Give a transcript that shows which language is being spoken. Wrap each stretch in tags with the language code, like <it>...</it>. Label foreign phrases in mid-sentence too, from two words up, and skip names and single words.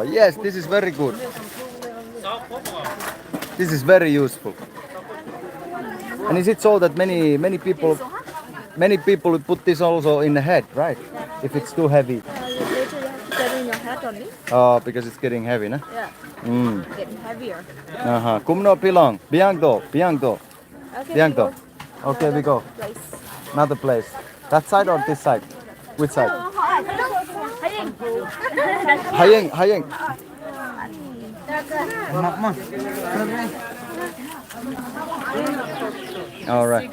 <en>Yes, this is very good. This is very useful. And is it so that many people put this also in the head, right? If it's too heavy. Oh, because it's getting heavy, no? Yeah, getting heavier.</en> <kha>Kumno pilong. Biangdo.</kha> <en>Okay,</en> <kha>Biangdo.</kha> <en>Okay, we go. Place. Another place. That side or this side? Which side? Hayeng. All right.</en>